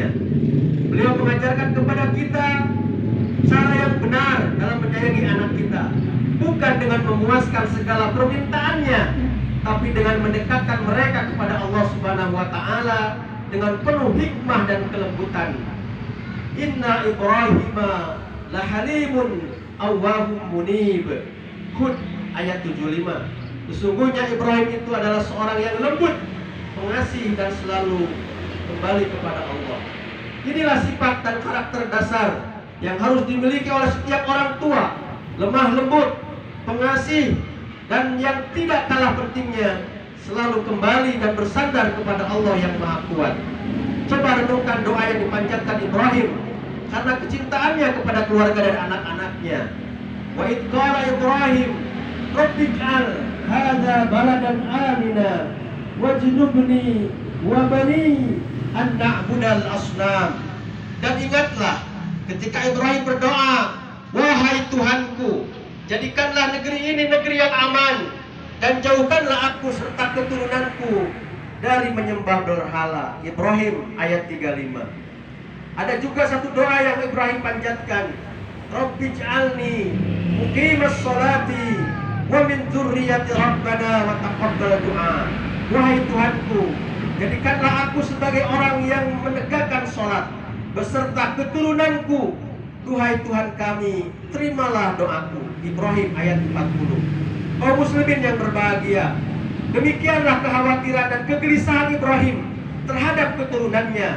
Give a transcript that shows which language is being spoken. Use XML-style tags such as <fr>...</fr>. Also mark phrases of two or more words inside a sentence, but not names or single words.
<id>Beliau mengajarkan kepada kita cara yang benar dalam menyayangi anak kita, bukan dengan memuaskan segala permintaannya, tapi dengan mendekatkan mereka kepada Allah</id> <ar>سبحانه وتعالى</ar> <id>dengan penuh hikmah dan kelembutan.</id> <ar>إن إبراهيم لحليم أواه منيب.</ar> <id>Hud ayat 75. Sesungguhnya Ibrahim itu adalah seorang yang lembut, pengasih, dan selalu kembali kepada Allah. Inilah sifat dan karakter dasar yang harus dimiliki oleh setiap orang tua. Lemah lembut, pengasih, dan yang tidak kalah pentingnya, selalu kembali dan bersandar kepada Allah yang Maha Kuat. Coba renungkan doa yang dipanjatkan Ibrahim karena kecintaannya kepada keluarga dan anak-anaknya.</id> <ar>وإذ قال إبراهيم رب اجعل هذا بلدا آمنا واجنبني وبني أن نعبد الأصنام.</ar> <id>Dan ingatlah ketika Ibrahim berdoa, wahai Tuhanku, jadikanlah negeri ini negeri yang aman dan jauhkanlah aku serta keturunanku dari menyembah berhala. Ibrahim ayat 35. Ada juga satu doa yang Ibrahim panjatkan,</id> <ar>رب اجعلني مقيم الصلاة ومن ذريتي ربنا وتقبل دعاء.</ar> <id>Wahai Tuhanku, jadikanlah aku sebagai orang yang menegakkan sholat beserta keturunanku. Duhai Tuhan kami, terimalah doaku. Ibrahim ayat 40. Kaum muslimin yang berbahagia, demikianlah kekhawatiran dan kegelisahan Ibrahim terhadap keturunannya.</id>